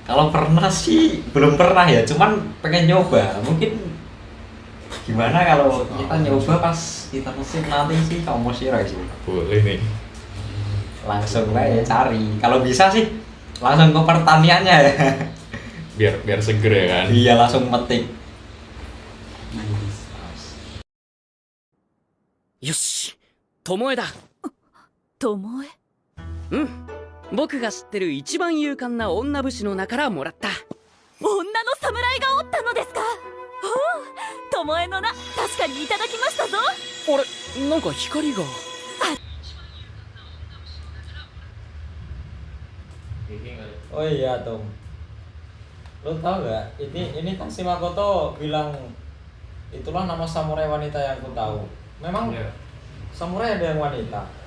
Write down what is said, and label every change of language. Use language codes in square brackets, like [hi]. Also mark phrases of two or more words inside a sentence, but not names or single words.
[id] Kalau pernah sih belum pernah ya, cuman pengen nyoba. Mungkin gimana kalau kita nyoba pas kita musim nanti sih kamu sih sih. Boleh nih. Langsung aja cari. Kalau bisa sih langsung ke pertaniannya ya. Biar seger ya kan. Iya langsung metik. [ja] よし巴だ。巴うん僕が知ってる一番勇敢な女武士の名からもらった。女の侍がおったのですか。おお巴の名確かにいただきましたぞ。あれなんか光が。 [id] Oh iya Tom, lo tau gak? Ini kan si Makoto bilang itulah nama samurai wanita yang aku tahu. Memang samurai ada yang wanita.